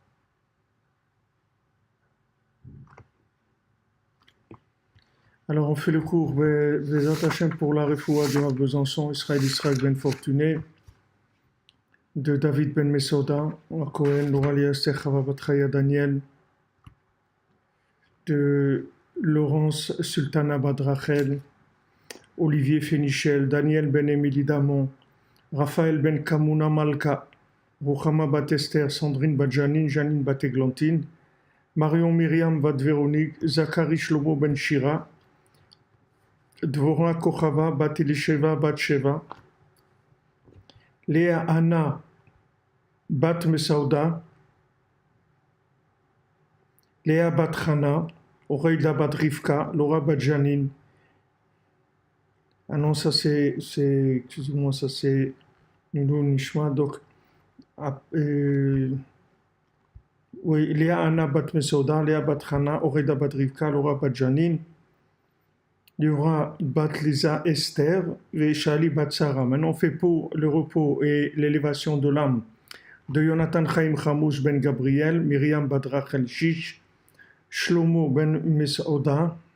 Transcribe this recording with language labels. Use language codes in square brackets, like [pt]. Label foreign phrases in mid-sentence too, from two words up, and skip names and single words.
[fr] Alors on fait le cours [he] Bezrat Hashem [fr] pour la refoua de Besançon, Israël Ben Fortuné, de David Ben Mesoda, à Cohen, Loralia Esther Chava Bat Chaya Daniel, de Laurence Sultana Bat Rachel, Olivier Fénichel, Daniel Ben Émilie Damon, Raphaël Ben Kamuna Malka, Ruchama Bat Esther, Sandrine Bat Janine, Janine Bat Eglantine, Marion Myriam Bat Véronique, Zachary Shlomo Ben Shira, Dvorah Kochava Bat Elisheva Bat Sheva, Léa Anna Bat Mesauda, Léa Bat Chana, Oreida Bat Rivka, Laura Bat Janine. Ah non, ça c'est, excusez-moi, ça c'est Nilou Nishma, donc, oui, Léa Anna Bat Mesauda, Léa Bat Chana, Oreida Bat Rivka, Laura Bat Janine. Il y aura Bat Lisa Esther et Shali Bat Sarah. Maintenant, on fait pour le repos et l'élévation de l'âme de Jonathan Chaim Chamouch Ben Gabriel, Myriam Bat Rachel Shish, Shlomo Ben Mesauda,